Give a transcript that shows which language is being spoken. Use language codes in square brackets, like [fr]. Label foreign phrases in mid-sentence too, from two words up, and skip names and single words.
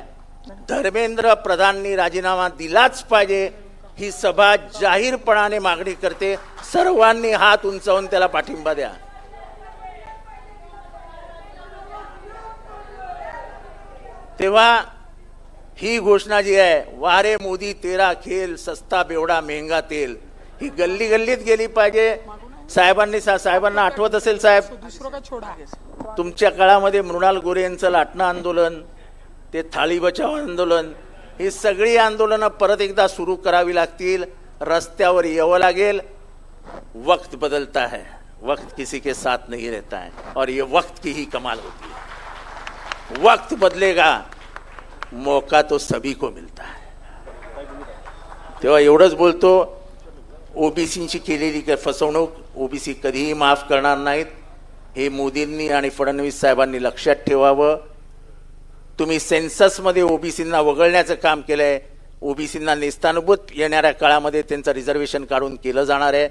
[mr] धर्मेंद्र प्रधाननी राजीनामा दिलाच पाहिजे ही सभा जाहीरपणाने मागणी करते. सर्वांनी हात उंचावून त्याला पाठिंबा द्या. तेव्हा ही घोषणा जी आहे, [hi] वारे मोदी तेरा खेल सस्ता बेवडा महंगा तेल, [mr] ही गल्ली गल्लीत गेली पाहिजे. साहेबांना आठवत असेल साहेब, तुमच्या काळामध्ये मृणाल गोरे यांचं लाटणं आंदोलन, ते थाळी बचाव आंदोलन, ही सगळी आंदोलनं परत एकदा सुरू करावी लागतील. रस्त्यावर यावं लागेल. [hi] वक्त बदलता है, वक्त किसी के साथ नहीं रहता है और ये वक्त की ही कमाल होती है. वक्त बदलेगा, मौका तो सभी को मिलता है. [mr] तेव्हा एवढंच बोलतो. ओबीसींची केलेली फसवणूक ओबीसी कधीही माफ करणार नाहीत. हे मोदींनी आणि फडणवीस साहेबांनी लक्षात ठेवावं. तुम्ही सेन्ससमध्ये ओबीसींना वगळण्याचं काम केलंय. ओबीसींना निस्तानुभूत येणाऱ्या काळामध्ये त्यांचं रिझर्वेशन काढून केलं जाणार आहे.